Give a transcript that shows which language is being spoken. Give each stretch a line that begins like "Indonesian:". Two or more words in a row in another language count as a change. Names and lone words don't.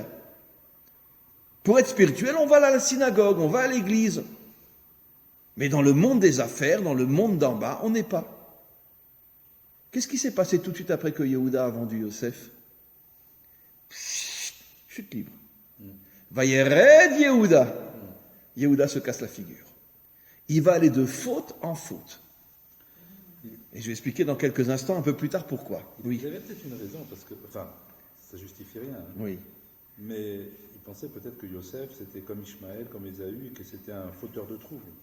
French: Pour être spirituel, on va à la synagogue, on va à l'église. Mais dans le monde des affaires, dans le monde d'en bas, on n'est pas. Qu'est-ce qui s'est passé tout de suite après que Yehuda a vendu Yosef ? Chute libre.
Hebrew: וירד יהודה.
French: Yehuda se casse la figure. Il va aller de faute en faute. Et je vais expliquer dans quelques instants, un peu plus tard, pourquoi. Oui. Il avait peut-être une raison, parce que, enfin, ça justifie rien. Hein. Oui. Mais il pensait peut-être que Yosef, c'était comme Ishmaël, comme Ésaü, et que c'était un fauteur de troubles.